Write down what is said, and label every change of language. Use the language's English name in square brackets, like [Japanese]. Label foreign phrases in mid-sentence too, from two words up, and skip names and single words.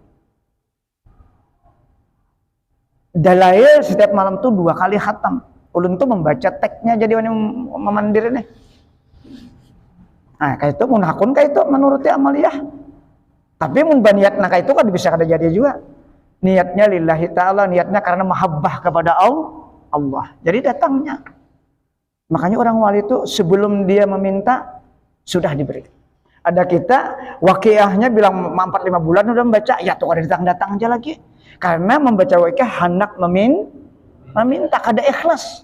[Indonesian] Dalail setiap malam tuh 2 kali khatam. [Banjar] Ulun tuh membaca teksnya jadi memandir nih. Nah, kayak itu mun hakun kayak itu menuruti amaliyah. Tapi mun baniatna kayak itu kan bisa kada jadi juga. [Indonesian] Niatnya [Arabic] لله تعالى, [Indonesian] niatnya karena mahabbah kepada Allah. Jadi datangnya. Makanya orang wali itu sebelum dia meminta sudah diberi. [Banjar] Ada kita waqiahnya bilang 4-5 bulan udah membaca, ya tuh kada datang-datang aja lagi. Karena membaca waqiah hendak meminta kada ikhlas.